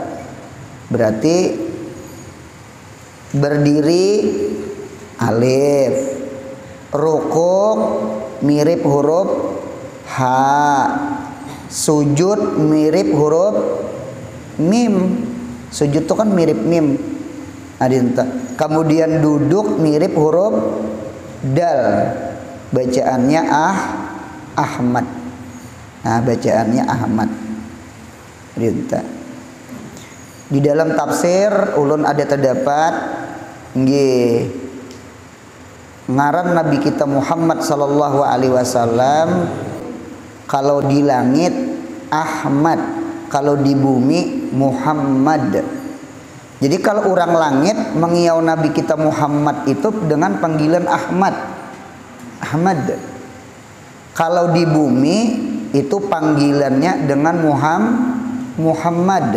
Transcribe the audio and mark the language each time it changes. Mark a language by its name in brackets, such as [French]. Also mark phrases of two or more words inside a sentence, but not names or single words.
[Indonesian] Berarti berdiri alif, ruku mirip huruf ha, sujud mirip huruf mim. Sujud itu kan mirip mim. Kemudian duduk mirip huruf dal. Bacaannya Ahmad. Nah, bacaannya Ahmad. [Banjar] Di dalam tafsir ulun ada terdapat nggih ngaran Nabi kita Muhammad [Arabic] صلى الله عليه وسلم, [Indonesian] kalau di langit Ahmad, kalau di bumi Muhammad. Jadi kalau orang langit mengiau Nabi kita Muhammad itu dengan panggilan Ahmad. Ahmad. Kalau di bumi itu panggilannya dengan Muhammad.